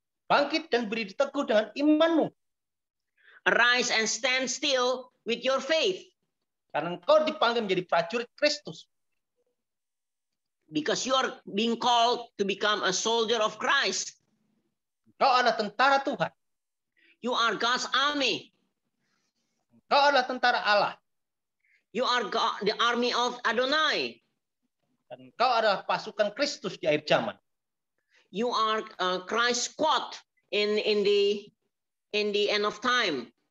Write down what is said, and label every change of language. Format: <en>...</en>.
<id>Bangkit dan berdiri teguh dengan imanmu.</id> <en>Arise and stand still with your faith.</en> <id>Karena engkau dipanggil menjadi prajurit Kristus.</id> <en>Because you are being called to become a soldier of Christ.</en> <id>Engkau adalah tentara Tuhan.</id> <en>You are God's army.</en> <id>Engkau adalah tentara Allah.</id> <en>You are God, the army of Adonai.</en> <id>Dan engkau adalah pasukan Kristus di akhir zaman.</id> <en>You are Christ's squad in the end of time.</en>